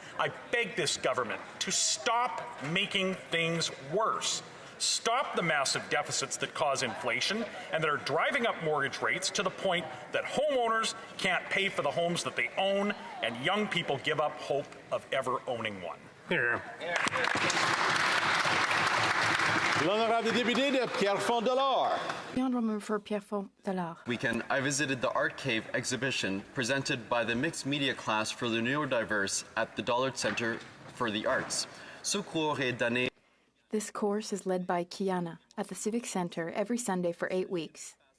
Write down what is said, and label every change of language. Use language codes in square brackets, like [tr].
[en] I beg this government to stop making things worse. Stop the massive deficits that cause inflation and that are driving up mortgage rates to the point that homeowners can't pay for the homes that they own and young people give up hope of ever owning one. Here. [fr] L'honorable député de Pierrefonds-Dollard. [en] The honourable member for Pierrefonds-Dollard. Weekend, I visited the Art Cave exhibition presented by the mixed media class for the neurodiverse at the Dollard Centre for the Arts. [fr] Ce cours est donné. [en] This course is led by Kiana at the Civic Centre every Sunday for 8 weeks.